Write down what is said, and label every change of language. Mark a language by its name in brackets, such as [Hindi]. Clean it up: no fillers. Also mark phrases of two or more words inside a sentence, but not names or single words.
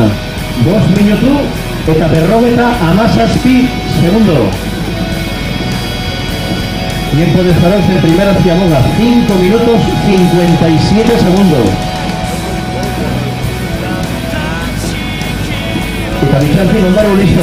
[Basque] 5 minutu eta 57 segundo. [Spanish] Tiempo de Zarautz en primera Ziaboga, 5 minutos 57 segundos. [Basque] Eta Bixantzin Ondarru listo.